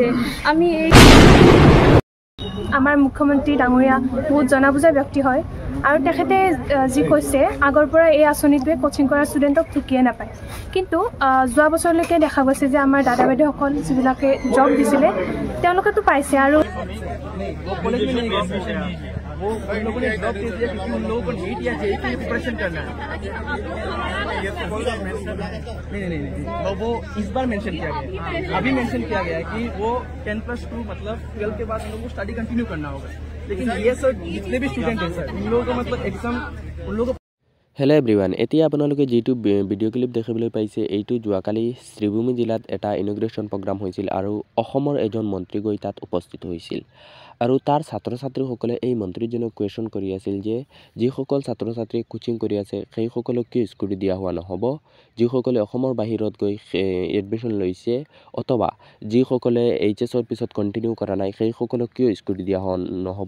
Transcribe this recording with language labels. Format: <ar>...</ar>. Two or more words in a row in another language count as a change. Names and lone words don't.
<as>আমি আমাৰ মুখ্যমন্ত্ৰী ডাঙৰীয়া বহুত জনা বুজা ব্যক্তি হয় আৰু তেখেতে যি কৈছে আগৰ পৰা এই আঁচনিটোৱে কোচিং কৰা ষ্টুডেণ্টক ঠিকিয়ে নাপায়, কিন্তু যোৱা বছৰলৈকে দেখা গৈছে যে আমাৰ দাদা বাইদেউসকল যিবিলাকে জব দিছিলে তেওঁলোকেতো পাইছে। আৰু</as> <hi>वो उन लोगों ने जॉब दे दिया क्योंकि उन लोगों को नीट या जेईई के लिए प्रिपरेशन करना है। नहीं, वो इस बार मेंशन किया गया, अभी मेंशन किया गया है कि वो 10+2 मतलब 12 के बाद उन लोगों को</hi> <en>study continue</en> <hi>करना होगा। लेकिन ये सर जितने भी स्टूडेंट हैं सर उन लोगों को मतलब एग्जाम उन लोगों</hi> <en>hello everyone,</en> <as>এতিয়া আপোনালোকে যেটো</as> <en>video clip</en> <as>দেখিবলৈ পাইছে এইটো যোৱাকালি শ্ৰীভূমি জিলাত এটা</as> <en>inauguration program</en> <as>হৈছিল আৰু অসমৰ এজন মন্ত্ৰী গৈ তাত উপস্থিত হৈছিল আৰু তাৰ ছাত্ৰ ছাত্ৰীসকলে এই মন্ত্ৰীজনক কোৱেশ্যন কৰি আছিল যে যিসকল ছাত্ৰ ছাত্ৰী কোচিং কৰি আছে সেইসকলক কি স্কুটি দিয়া হোৱা নহ'ব, যিসকলে অসমৰ বাহিৰত গৈ এডমিশ্যন লৈছে অথবা যিসকলে এইচএছৰ পিছত কণ্টিনিউ কৰা নাই সেইসকলক কিয় স্কুটি দিয়া নহ'ব।</as>